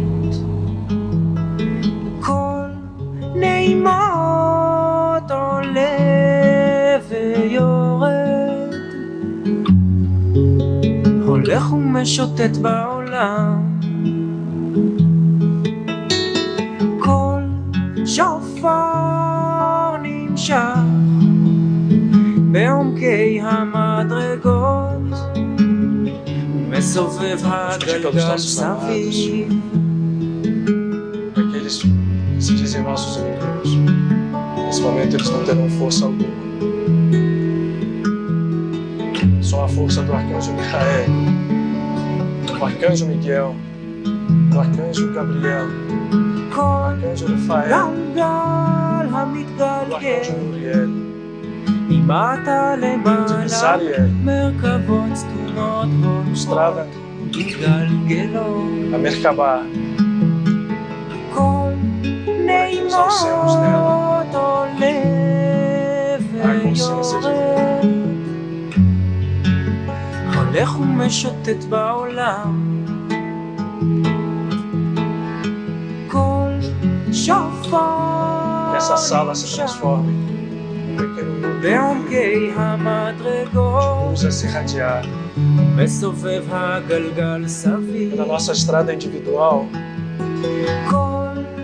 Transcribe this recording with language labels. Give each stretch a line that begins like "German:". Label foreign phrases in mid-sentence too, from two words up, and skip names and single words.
Hebrew: כל נעימות עולה ויורד הולך ומשוטט בעולם כל שופר נמשך בעומקי המדרגות ומסובב הגלגל סביב.
Portuguese: Aqueles que se dizem nossos inimigos, nesse momento eles não terão força alguma. Só a força do arcanjo Micael, do arcanjo Miguel, do arcanjo Gabriel, do arcanjo Rafael, do arcanjo Uriel,
Hebrew: ממטה למעלה
Portuguese: Zariel,
Hebrew: מרכבות סתומות
Portuguese: Strava,
Hebrew: מתגלגלות
Portuguese: a Merkabah,
Hebrew: כל נעימות עולה
Portuguese: a consciência divina.
Hebrew: ויורד הולך ומשוטט בעולם כל שופר
Portuguese: Que essa sala se transforme em um pequeno mundo
Hebrew: בעומקי המדרגות
Portuguese: luz a se irradiar.
Hebrew: מסובב הגלגל סביב
Portuguese: Na nossa estrada individual,
Hebrew: כל